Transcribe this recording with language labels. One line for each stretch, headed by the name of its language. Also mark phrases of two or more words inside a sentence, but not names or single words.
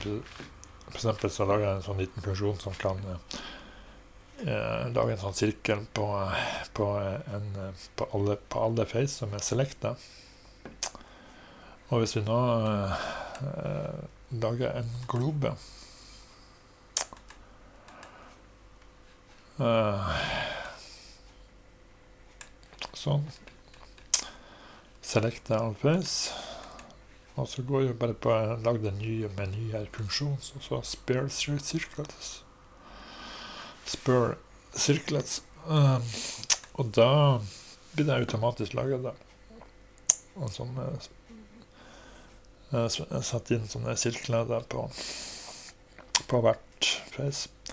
Norwegian: For eksempel så lager jeg en sånn liten funksjon som kan lage en sånn sirkel på alle face som er selecta. Og hvis vi nå lager en globe sånn,
English: select all face,
Norwegian: og så går jeg bare på å lage en ny her funksjon, så
English: spare circlets,
Norwegian: og da blir det automatisk laget da. Og sånn satt inn sånne sirkler der på hvert face.